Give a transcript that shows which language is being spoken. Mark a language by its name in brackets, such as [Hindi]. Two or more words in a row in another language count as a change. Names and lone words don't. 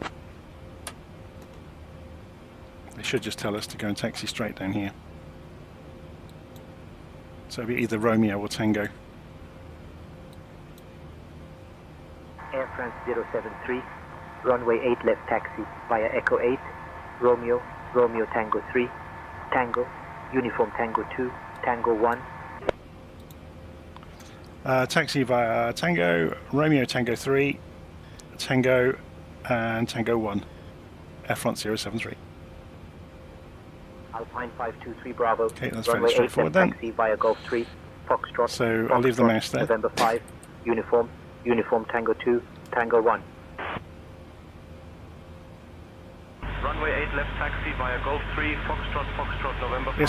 [English] They should just tell us to go and taxi straight down here. So it'll be either Romeo or Tango. Air France 073, runway 8 left taxi via Echo 8, Romeo, Romeo Tango 3, Tango, Uniform Tango 2, Tango 1. Taxi via Tango, Romeo Tango 3, Tango and Tango 1, Air France 073. Alpine 523 Bravo. Okay, that's fairly straightforward then. Taxi via Golf 3, Foxtrot. So I'll leave the mouse there. November 5, Uniform, Uniform Tango 2, Tango 1. Runway 8 left taxi via Golf 3, Foxtrot, Foxtrot, November 5.